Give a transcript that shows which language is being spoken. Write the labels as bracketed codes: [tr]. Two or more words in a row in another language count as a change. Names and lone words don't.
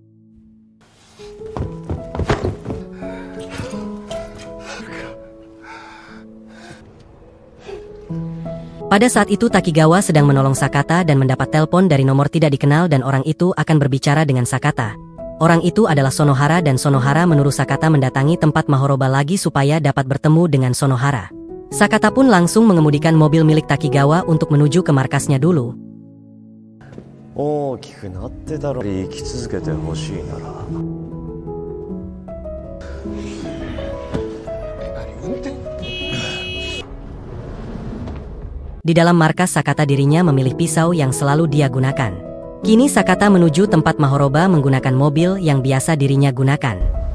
[id] Pada saat itu Takigawa sedang menolong Sakata dan mendapat telepon dari nomor tidak dikenal dan orang itu akan berbicara dengan Sakata. Orang itu adalah Sonohara dan Sonohara menyuruh Sakata mendatangi tempat Mahoroba lagi supaya dapat bertemu dengan Sonohara. Sakata pun langsung mengemudikan mobil milik Takigawa untuk menuju ke markasnya dulu. [ja] 大きくなってたろ。生き続けてほしいなら。 [id] Di dalam markas Sakata dirinya memilih pisau yang selalu dia gunakan. Kini Sakata menuju tempat Mahoroba menggunakan mobil yang biasa dirinya gunakan.